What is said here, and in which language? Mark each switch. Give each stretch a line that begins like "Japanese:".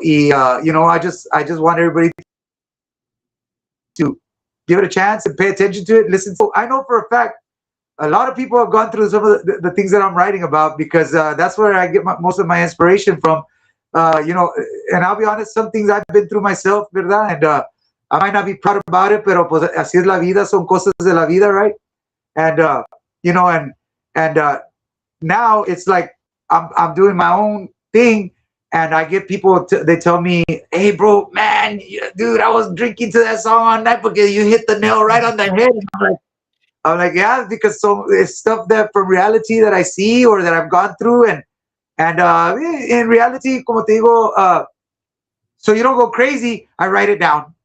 English: I just want everybody to give it a chance and pay attention to it. Listen. So I know for a fact a lot of people have gone through some of the things that I'm writing about because that's where I get most of my inspiration from. And I'll be honest, some things I've been through myself, ¿verdad? And I might not be proud about it,
Spanish: pero pues así es la vida, son cosas de la vida, right?
English: And and now it's like I'm doing my own thing, and I get people they tell me, hey bro, man, dude, I was drinking to that song all night because you hit the nail right on the head. And I'm like, yeah, because it's stuff that from reality that I see or that I've gone through, and in reality,
Spanish: como te digo,
English: so you don't go crazy, I write it down.